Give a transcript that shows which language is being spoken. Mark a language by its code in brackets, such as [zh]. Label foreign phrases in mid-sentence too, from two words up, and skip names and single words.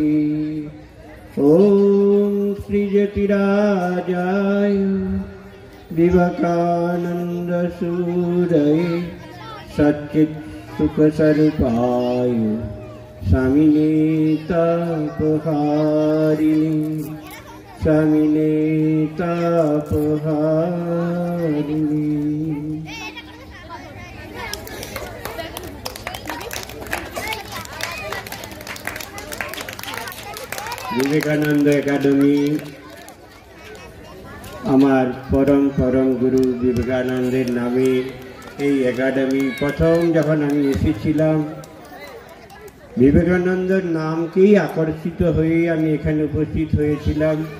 [sa] ॐ श्रीजतिराजाय विवेकानन्दसूरये सच्चित्सुखस्वरूपाय स्वामिने तापहारिणे स्वामिने तापहारिणे। [bn] বিবেকানন্দ একাডেমি আমার পরম পরম গুরু বিবেকানন্দের নামে এই একাডেমি প্রথম যখন আমি এসেছিলাম বিবেকানন্দের নামকেই আকর্ষিত হয়ে আমি এখানে উপস্থিত হয়েছিলাম।